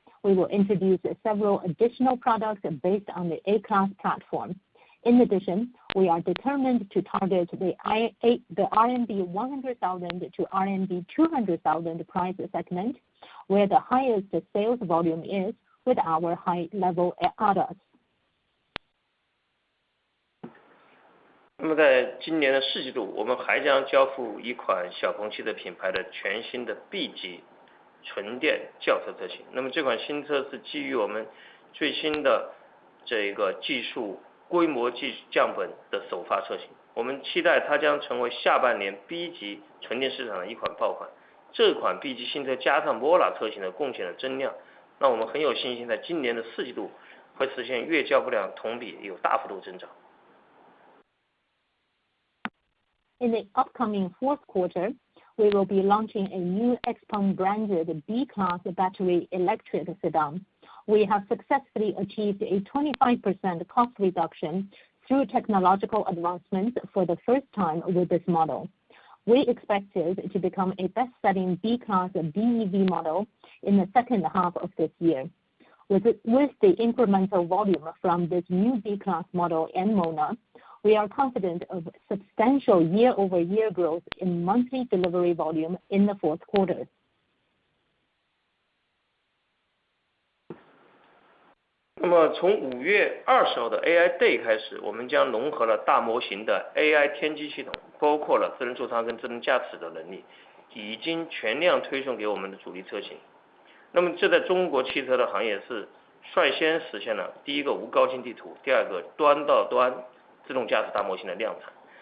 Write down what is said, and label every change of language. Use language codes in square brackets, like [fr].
[en] we will introduce several additional products based on the A-class platform. In addition, we are determined to target the RMB 100,000 to RMB 200,000 price segment, where the highest sales volume is with our high-level ADAS. [zh] 那么在今年的四季度，我们还将交付一款小鹏汽车品牌的全新的 B 级纯电轿车车型。那么这款新车是基于我们最新的这个技术规模降本的首发车型。我们期待它将成为下半年 B 级纯电市场的一款爆款。这款 B 级新车加上 Mola 车型的贡献的增量，那我们很有信心在今年的四季度会实现月交付量同比有大幅度增长。 [en] In the upcoming fourth quarter, we will be launching a new Xpeng branded B-class battery electric sedan. We have successfully achieved a 25% cost reduction through technological advancements for the first time with this model. We expect it to become a best-selling B-class BEV model in the second half of this year. With the incremental volume from this new B-class model and Mola, we are confident of substantial year-over-year growth in monthly delivery volume in the fourth quarter. [zh] 那么从5月20号的 AI Day 开始，我们将融合了大模型的 AI 天机系统，包括了智能座舱跟智能驾驶的能力，已经全量推送给我们的主力车型。那么这在中国汽车的行业是率先实现了第一个无高精地图，第二个端到端自动驾驶大模型的量产。